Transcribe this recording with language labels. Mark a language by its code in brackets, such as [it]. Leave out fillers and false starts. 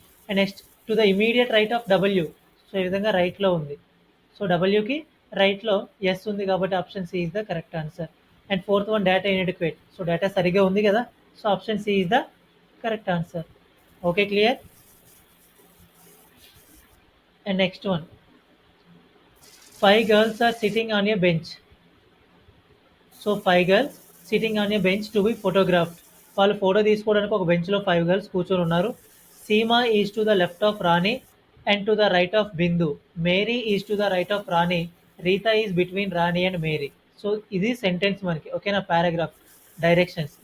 [en] And next to the immediate right of W. [te] So ఈ విధంగా రైట్లో ఉంది, సో డబ్ల్యూకి రైట్లో ఎస్ ఉంది కాబట్టి [en] Option C is the correct answer. And fourth one, data inadequate. [te] So data సరిగ్గా ఉంది కదా, so [en] option C is the correct answer, [te] okay clear. [en] And next one, 5 girls are sitting on a bench. So 5 girls sitting on a bench to be photographed. [te] వాళ్ళు photo తీసుకోవడానికి ఒక బెంచ్లో 5 girls కూర్చొని ఉన్నారు. [en] Seema is to the left of Rani and to the right of Bindu. Mary is to the right of Rani. Rita is between Rani and Mary. [te] So ఇది sentence మనకి, ఓకేనా, paragraph directions.